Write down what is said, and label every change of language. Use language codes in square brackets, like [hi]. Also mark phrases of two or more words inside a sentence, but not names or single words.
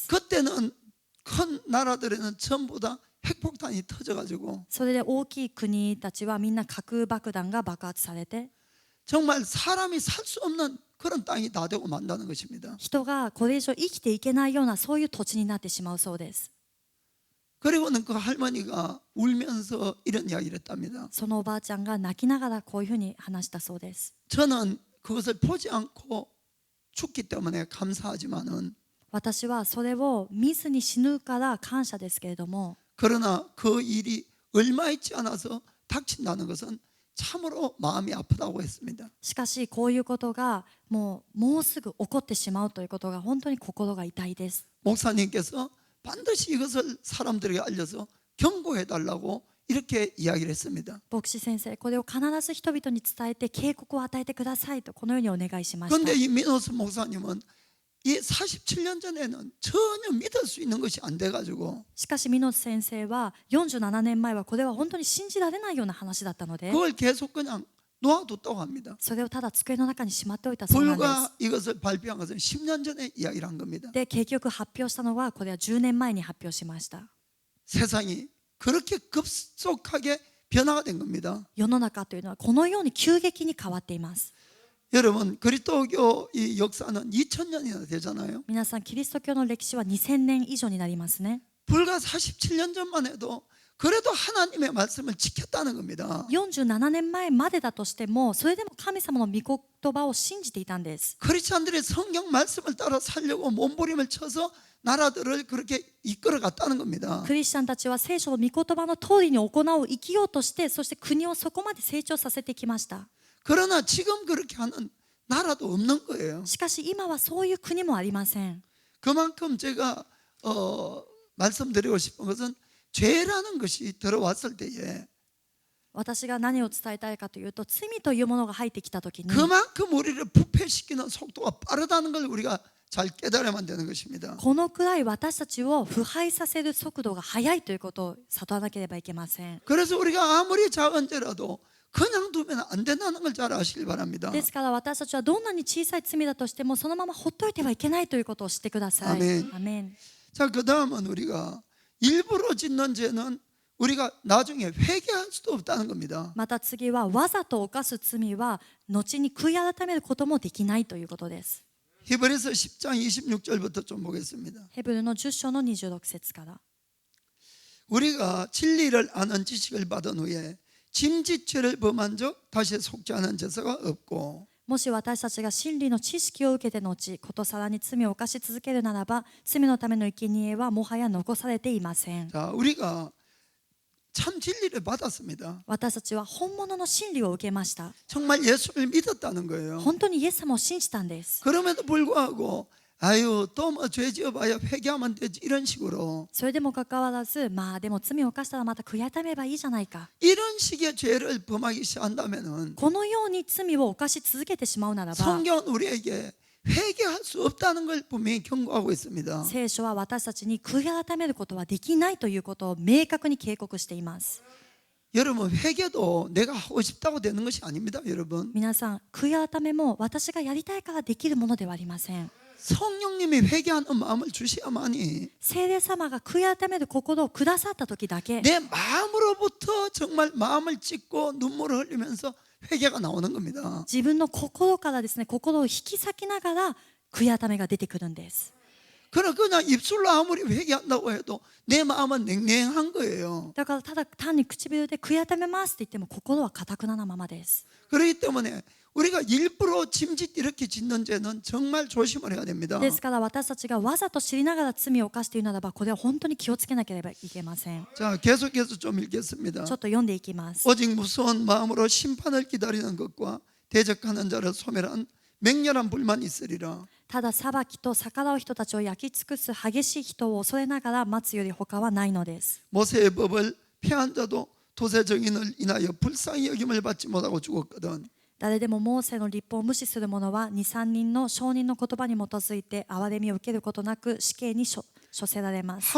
[ko] 그때는 큰 나라들에는 전부 다 핵폭탄이 터져가지고 [ja] それで大きい国たちはみんな核爆弾が爆発されて [ko] 정말 사람이 살 수 없는 그런 땅이 다 되고 만다는 것입니다. [ja] 人がこれ以上生きていけないようなそういう土地になってしまうそうです。 [ko] 그리고는 그 할머니가 울면서 이런 이야기를 했답니다. [ja] そのおばあちゃんが泣きながらこういうふうに話したそうです。 [ko] 저는 그것을 보지 않고 죽기 때문에 감사하지만은 [ja] 私はそれを見ずに死ぬから感謝ですけれども [ko] 그러나 그 일이 얼마 있지 않아서 닥친다는 것은 참으로 마음이 아프다고 했습니다. [ja] しかしこういうことがもうすぐ起こってしまうということが本当に心が痛いです。 [ko] 목사님께서 반드시 이것을 사람들에게 알려서 경고해 달라고 이렇게 이야기를 했습니다. [ja] 牧師先生これを必ず人々に伝えて警告を与えてくださいとこのようにお願いしました。 [ko] 그런데 이 미노스 목사님은 이 47년 전에는 전혀 믿을 수 있는 것이 안 돼가지고 [ja] しかしミノス先生は47年前はこれは本当に信じられないような話だったので [ko] 그걸 계속 그냥 놓아뒀다고 합니다. [ja] それをただ机の中にしまっておいたそうなんです。 [ko] 불과 이것을 발표한 것은 10년 전에 이야기를 한 겁니다. [ja] で結局発表したのはこれは10年前に発表しました。 [ko] 세상이 그렇게 급속하게 변화가 된 겁니다. [ja] 世の中というのはこのように急激に変わっています。 [ko] 여러분 그리스도교 이 역사는 2000년이나 되잖아요. [ja] 皆さんキリスト教の歴史は2000年以上になりますね。 [ko] 불과 47년 전만 해도 그래도 하나님의 말씀을 지켰다는 겁니다. [ja] 47 年前までだとしてもそれでも神様の御言葉を信じていたんです。 [ko] 크리스찬들이 성경 말씀을 따라 살려고 몸부림을 쳐서 나라들을 그렇게 이끌어 갔다는 겁니다. [ja] クリスチャンたちは聖書の御言葉の通りに行う生きようとしてそして国をそこまで成長させてきました。 [ko] 그러나 지금 그렇게 하는 나라도 없는 거예요. [ja] しかし今はそういう国もありません。 [ko] 그만큼 제가 말씀드리고 싶은 것은 죄라는 것이 들어왔을 때에 [ja] 私が何を伝えたいかというと罪というものが入ってきたときに [ko] 그만큼 우리를 부패시키는 속도가 빠르다는 걸 우리가 잘 깨달아야만 되는 것입니다. [ja] このくらい私たちを腐敗させる速度が速いということを悟らなければいけません。 [ko] 그래서 우리가 아무리 작은 죄라도 그냥 두면 안 된다는 걸 잘 아시길 바랍니다. [ja] ですから私たちはどんなに小さい罪だとしてもそのままほっといてはいけないということを知ってください。アメン。アメン。 [ko] 자, 그 다음은 우리가 일부러 짓는 죄는 우리가 나중에 회개할 수도 없다는 겁니다. [ja] また次はわざと犯す罪は後に悔い改めることもできないということです。 [ko] 히브리서 10장 26절부터 좀 보겠습니다. [ja] ヘブルの10章の26節から [ko] 우리가 진리를 아는 지식을 받은 후에 짐짓죄를 범한 적 다시 속지 않은 제사가 없고 [ja] もし私たちが真理の知識を受けて後ことさらに罪を犯し続けるならば罪のための生贄はもはや残されていません。 [ko] 자, 우리가 참 진리를 받았습니다. [ja] 私たちは本物の真理を受けました。 [ko] 정말 예수를 믿었다는 거예요. [ja] 本当にイエス様を信じたんです。 [ko] 그럼에도 불구하고 아유 또 뭐 죄 지어봐야 회개하면 되지 이런 식으로 [ja] それでもかかわらずまあでも罪を犯したらまた悔い改めればいいじゃないか [ko] 이런 식의 죄를 범하기 시작한다면은 [ja] このように罪を犯し続けてしまうならば [ko] 성경은 우리에게 회개할 수 없다는 걸 분명히 경고하고 있습니다. [ja] 聖書は私たちに悔い改めることはできないということを明確に警告しています。 [ko] 여러분, 회개도 내가 하고 싶다고 되는 것이 아닙니다. 여러분, [ja] 皆さん、悔い改めも私がやりたいからできるものではありません。 [ko] 성령님이 회개하는 마음을 주셔야만이 [ja] 聖霊様が悔い改める心をくださった時だけ [ko] 내 마음으로부터 정말 마음을 찢고 눈물을 흘리면서 회개가 나오는 겁니다. [ja] 自分の心からですね、心を引き裂きながら悔い改めが出てくるんです。 [ko] 그러나 그냥 입술로 아무리 회개한다고 해도 내 마음은 냉랭한 거예요. [ja] だからただ単に唇で悔い改めますって言っても心は堅くななままです。 [ko] 그렇기 때문에 우리가 일부러 짐짓 이렇게 짓는 죄는 정말 조심을 해야 됩니다. [ja] ですから私たちがわざと知りながら罪を犯しているならばこれは本当に気をつけなければいけません。 [ko] 자, 계속해서 좀 읽겠습니다. [ja] ちょっと読んでいきます。 [ko] 오직 무서운 마음으로 심판을 기다리는 것과 대적하는 자를 소멸한 맹렬한 불만이 있으리라. [ja] ただ裁きと逆らう人たちを焼き尽くす激しい人を恐れながら待つより他はないのです。 [ko] 모세의 법을 폐한 자도 도세 정인을 인하여 불쌍히 여김을 받지 못하고 죽었거든. [ja] 誰でもモーセの立法を無視する者は 2,3 人の証人の言葉に基づいて憐れみを受けることなく死刑に処せられます。